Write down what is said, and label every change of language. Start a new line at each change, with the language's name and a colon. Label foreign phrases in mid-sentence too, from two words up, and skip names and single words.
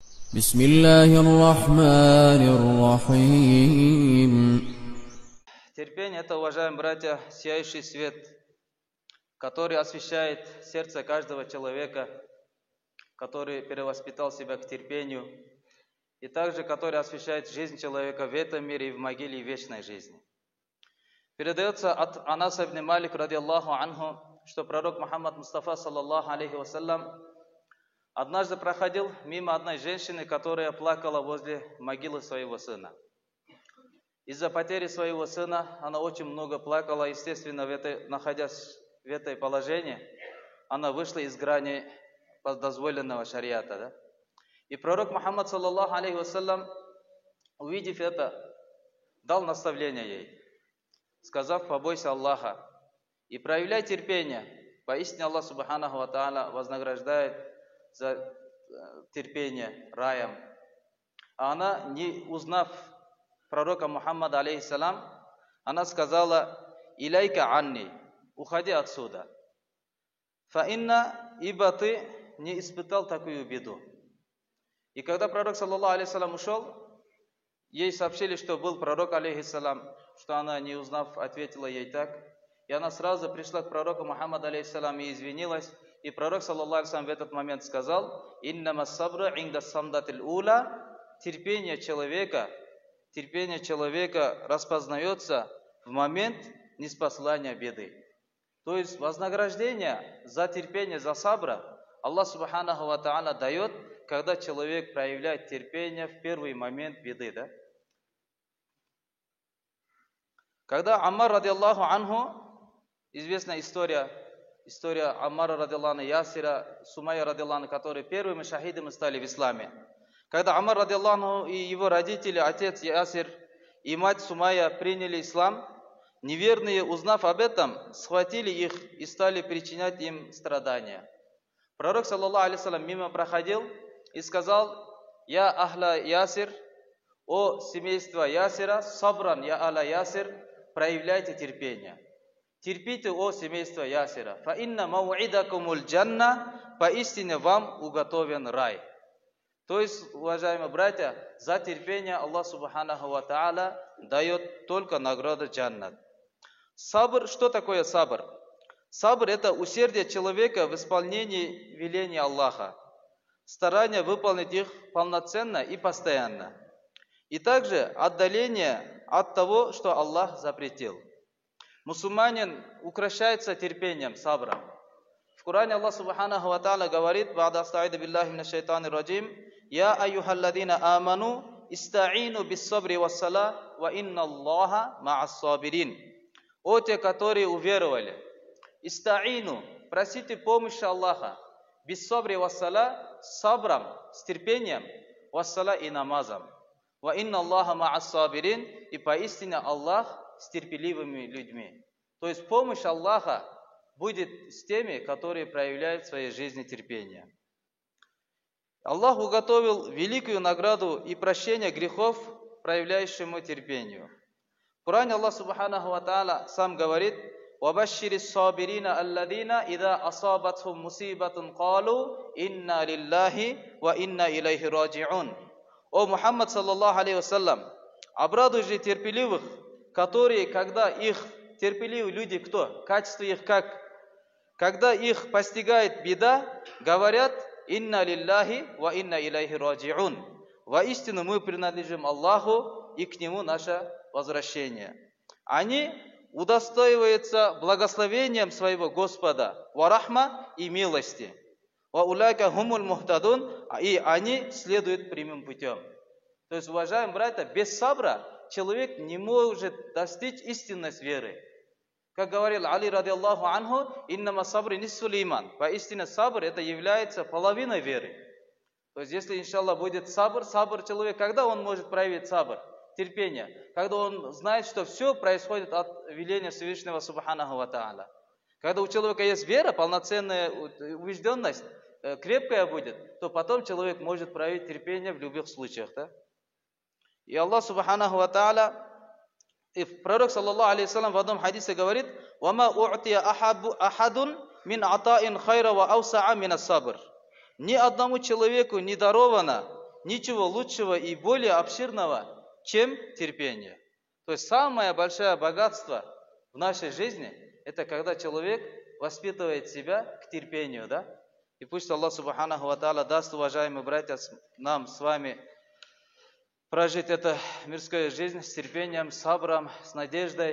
Arabic: بسم الله الرحمن الرحيم.
Russian: Терпение – это, уважаемые братья, сияющий свет, который освещает сердце каждого человека, который перевоспитал себя к терпению, и также который освещает жизнь человека в этом мире и в могиле и в вечной жизни. Передается от Анаса ибн Малик,
Arabic: رضي الله عنه,
Russian: что пророк Мухаммад Мустафа,
Arabic: صلى الله عليه وسلم,
Russian: однажды проходил мимо одной женщины, которая плакала возле могилы своего сына. Из-за потери своего сына она очень много плакала, естественно, находясь в этой положении, она вышла из грани дозволенного шариата. Да? И пророк Мухаммад,
Arabic: صلى الله عليه وسلم,
Russian: увидев это, дал наставление ей, сказав: побойся Аллаха и проявляй терпение. Поистине Аллах
Arabic: سبحانه وتعالى
Russian: вознаграждает за терпение раем. А она, не узнав пророка Мухаммада, алейхиссалам, она сказала:
Arabic: إليك عني,
Russian: уходи отсюда. Фаинна, ибо ты не испытал такую беду. И когда пророк,
Arabic: صلى الله عليه السلام,
Russian: ушел, ей сообщили, что был пророк, алейхиссалам, что она, не узнав, ответила ей так. И она сразу пришла к пророку Мухаммаду, алейхиссалам, и извинилась. И пророк,
Arabic: صلى الله عليه
Russian: в этот момент сказал:
Arabic: إنما الصبر عند الصدمة الأولى,
Russian: терпение человека распознается в момент ниспослания беды. То есть вознаграждение за терпение, за сабра Аллах
Arabic: سبحانه وتعالى
Russian: дает, когда человек проявляет терпение в первый момент беды. Да? Когда Аммар,
Arabic: رضي الله عنه,
Russian: известная история Аммара,
Arabic: رضي الله عنه, Ясира, Сумайя, رضي الله عنه,
Russian: которые первыми шахидами стали в исламе. Когда Аммар,
Arabic: رضي الله عنه,
Russian: и его родители, отец Ясир и мать Сумайя приняли ислам, неверные, узнав об этом, схватили их и стали причинять им страдания. Пророк,
Arabic: صلى الله عليه وسلم,
Russian: мимо проходил и сказал:
Arabic: يا أهل ياسر,
Russian: о семейство Ясира,
Arabic: صبرا يا آل ياسر,
Russian: проявляйте терпение. Терпите, о семейство Ясира.
Arabic: فإن موعدكم الجنة,
Russian: поистине вам уготовен рай. То есть, уважаемые братья, за терпение Аллах
Arabic: سبحانه وتعالى
Russian: дает только награду джаннат. Сабр, что такое сабр? Сабр – это усердие человека в исполнении велений Аллаха, старание выполнить их полноценно и постоянно. И также отдаление от того, что Аллах запретил. Мусульманин укращается терпением, сабром. В Коране
Arabic: Аллах سبحانه وتعالى говорит: «بعد أستعيذ بالله من الشيطان الرجيم يا أيها الذين آمنوا استعينوا بالصبر والصلاة وإن الله مع الصابرين».
Russian: О те, которые уверовали, истаину, просите помощи Аллаха,
Arabic: بالصبر والصلاة,
Russian: с сабром, с терпением, вассала и намазом.
Arabic: وإن الله مع الصابرين,
Russian: и поистине Аллах с терпеливыми людьми. То есть помощь Аллаха будет с теми, которые проявляют в своей жизни терпение. Аллах уготовил великую награду и прощение грехов, проявляющему терпению. В Коране Аллах
Arabic: سبحانه وتعالى
Russian: сам говорит:
Arabic: وَبَشِّرِ الصَّابِرِينَ الَّذِينَ إِذَا أَصَابَتْهُمْ مُصِيبَةٌ قَالُوا إِنَّا لِلَّهِ وَإِنَّا إِلَيْهِ راجعون.
Russian: О Мухаммад,
Arabic: صلى الله عليه وسلم,
Russian: обрадуй же терпеливых, которые, когда их терпеливые люди, кто? Качество их как? Когда их постигает беда, говорят:
Arabic: «إنا لله وإنا إليه راجعون».
Russian: Воистину мы принадлежим Аллаху, и к Нему наше возвращение. Они удостоиваются благословением своего Господа,
Arabic: ورحمة,
Russian: и милости.
Arabic: وأولئك هم المهتدون,
Russian: и они следуют прямым путем. То есть, уважаемые братья, без сабра человек не может достичь истинной веры. Как говорил Али,
Arabic: رضي الله عنه, إنما الصبر نصف الإيمان.
Russian: Поистине сабр это является половиной веры. То есть, если, иншаллах, будет сабр человек, когда он может проявить сабр? Терпение. Когда он знает, что все происходит от веления Всевышнего
Arabic: سبحانه وتعالى.
Russian: Когда у человека есть вера, полноценная убежденность, крепкая будет, то потом человек может проявить терпение в любых случаях. Да? И Аллах
Arabic: سبحانه وتعالى,
Russian: и пророк,
Arabic: صلى الله عليه وسلم,
Russian: в одном хадисе говорит:
Arabic: «وما أعطي أحد من عطاء خيرا وأوسع من الصبر».
Russian: Ни одному человеку не даровано ничего лучшего и более обширного, чем терпение. То есть самое большое богатство в нашей жизни, это когда человек воспитывает себя к терпению, да? И пусть Аллах
Arabic: سبحانه وتعالى
Russian: даст, уважаемые братья, нам с вами прожить эту мирскую жизнь с терпением, с сабром, с надеждой.